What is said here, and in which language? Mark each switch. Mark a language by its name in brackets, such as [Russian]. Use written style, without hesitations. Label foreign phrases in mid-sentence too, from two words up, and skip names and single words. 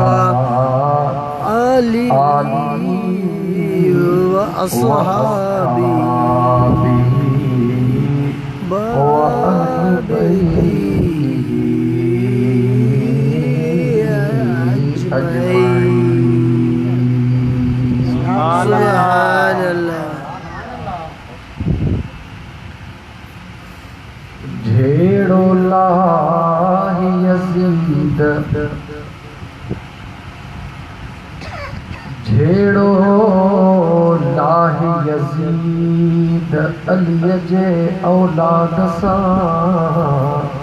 [Arabic] آله وأصحابه وأهل بيته أجمعين. سبحان الله. [Sindhi] झेड़ो लाही यज़ीद झेड़ो लाही यज़ीद अली जे औलाद सां।